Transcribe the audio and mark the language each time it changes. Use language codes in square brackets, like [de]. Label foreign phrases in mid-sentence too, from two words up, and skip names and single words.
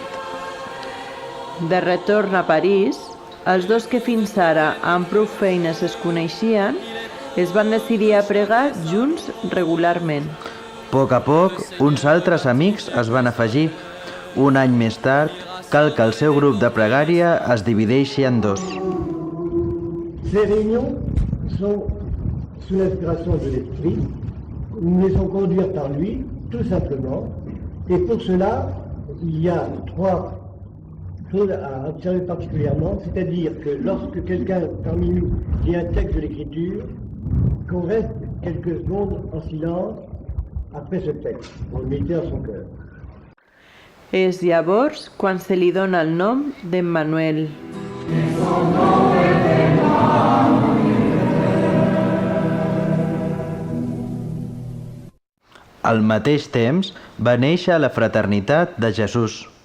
[ca] De retorn a París, els dos que fins ara amb prou feines es coneixien es van decidir a pregar junts regularment. A poc, uns altres amics es van afegir. Un any més tard, cal que el seu grup de pregària es divideixi en dos. [fr] Ces réunions sont sous l'inspiration de l'Esprit, nous les laissons conduire par lui, tout simplement. Et pour cela, il y a 3 choses à observer particulièrement, c'est-à-dire que lorsque quelqu'un parmi nous lit un texte de l'Écriture, qu'on reste quelques secondes en silence après ce texte, pour le méditer dans son cœur. [ca] És llavors quan se li dona el nom d'Emmanuel. Al mateix temps va néixer la Fraternitat de Jesús.